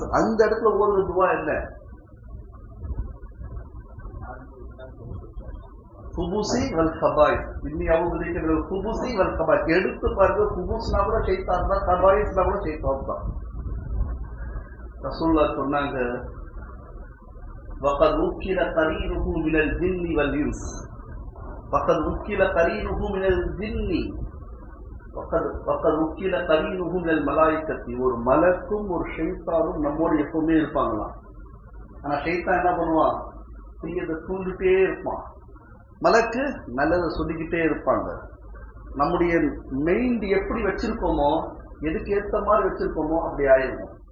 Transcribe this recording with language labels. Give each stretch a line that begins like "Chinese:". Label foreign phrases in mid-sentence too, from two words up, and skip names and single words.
Tamil: அந்த இடத்துல ஓடுற துவா என்ன?
Arabic: الخبث والخبائث.
Tamil: இன்னி அவங்க
Arabic: الخبث والخبائث
Tamil: எடுத்து பாருங்க. குபுஸ்னா கூட ஷைத்தான் தான், கபாயிஸ்னா கூட ஷைத்தான் தான். ரசூலுல்லாஹ் சொன்னாங்க,
Arabic: وَقَدْ وُكِّلَ قَرِينُهُ مِنَ الْجِنِّ وَالْإِنسِ وَقَدْ وُكِّلَ قَرِينُهُ مِنَ الْجِنِّ وَقَدْ وُكِّلَ قَرِينُهُ مِنَ الْمَلَائِكَةِ.
Tamil: ஒரு மலக்கும் ஒரு ஷைத்தானும் நம்மோடு எப்பவுமே இருப்பாங்களாம். ஆனா ஷைத்தான் என்ன பண்ணுவான்? தீயதை தூண்டிட்டே இருப்பான். மலக்கு நல்லதை சொல்லிக்கிட்டே இருப்பாங்க. நம்முடைய மெயிண்ட் எப்படி வச்சிருக்கோமோ, எதுக்கு ஏற்ற மாதிரி வச்சிருக்கோமோ அப்படி ஆயிருக்கும்.